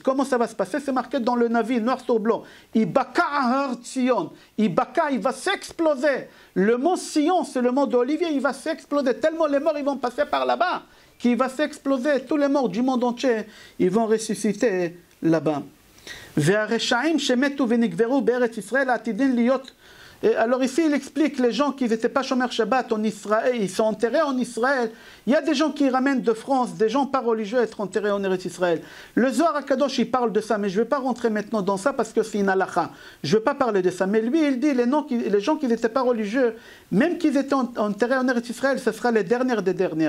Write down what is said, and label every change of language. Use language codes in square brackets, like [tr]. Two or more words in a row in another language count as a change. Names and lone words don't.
[fr] Comment ça va se passer? C'est marqué dans le Navi, noir sur blanc. [he] איבקע הר ציון. [fr] Ibaka, il va s'exploser. Le mont Sion, c'est le mont d'Olivier, il va s'exploser. Tellement les morts, ils vont passer par là-bas, qu'il va s'exploser. Tous les morts du monde entier, ils vont ressusciter là-bas. [he] והרשעים שמתו ונקברו בארץ ישראל עתידין להיות. [fr] Et alors ici, il explique les gens qui n'étaient pas [he] שומר שבת [fr] en Israël, ils sont enterrés en Israël. Il y a des gens qui ramènent de France, des gens pas religieux à être enterrés en Eretz Israël. Le Zohar HaKadosh, il parle de ça, mais je ne vais pas rentrer maintenant dans ça parce que c'est une halakha. Je ne veux pas parler de ça. Mais lui, il dit, les gens qui n'étaient pas religieux, même qu'ils étaient enterrés en Eretz Israël, ce sera les dernières des dernières.